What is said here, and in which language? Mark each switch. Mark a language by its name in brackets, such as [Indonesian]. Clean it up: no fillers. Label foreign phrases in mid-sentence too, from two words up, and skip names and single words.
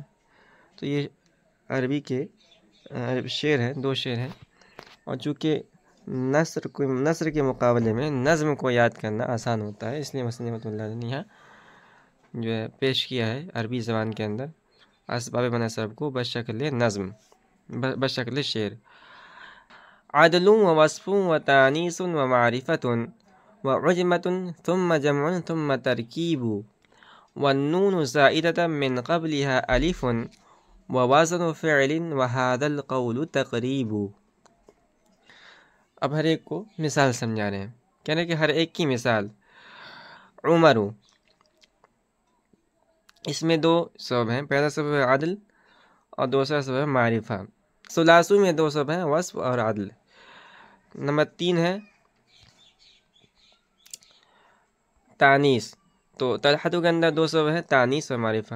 [Urdu] تو یہ عربی کے شعر ہیں، 2 شعر ہیں، اور چونکہ نثر کے مقابلے میں نظم کو یاد کرنا آسان ہوتا ہے، اس لیے مصنف [Arabic] رحمۃ اللہ علیہ [Urdu] نے یہاں جو ہے پیش کیا ہے عربی زبان کے اندر اسباب مناصرف کو بشکل نظم، بشکل شعر۔ [Arabic] عدل و وصف و تانیث و معرفت و عجمت ثم جمع ثم ترکیب والنون زائدة من قبلها الف ووزن فعل وهذا القول تقریب۔ [Urdu] اب ہر ایک کو مثال سمجھا رہے ہیں، کہہ رہے ہیں کہ ہر ایک کی مثال۔ عمر، اس میں 2 سبب ہیں، پہلا سبب ہے عدل اور دوسرا سبب ہے معرفہ۔ ثلاثی میں 2 سبب ہیں، وصف اور عدل۔ نمبر 3 ہے تانیث، تو طلحہ کے اندر 2 سبب ہیں، تانیث اور معرفہ۔